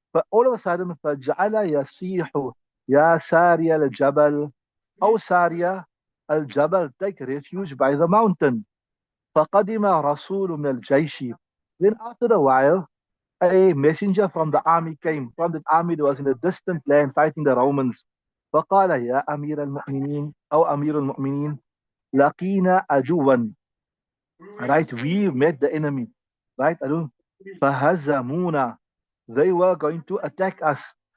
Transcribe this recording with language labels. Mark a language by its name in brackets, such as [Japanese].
[English] all of a sudden [Arabic] فَجَعَلَ يَسِيحُ يَا سَارِيَ الْجَبَلِ, [English] أو Sariya al-Jabal, take refuge by the mountain. [Arabic] فَقَدِمَ رَسُولٌ مِنَ الْجَيْشِ, [English] then after a while, a messenger from the army came. From the army that was in a distant land fighting the Romans. [Arabic] فقال يا أمير المؤمنين أو أمير المؤمنين لقينا عدوا. [English] Right, we met the enemy. Right, [Arabic] فهزمونا, [English] they were going to attack us.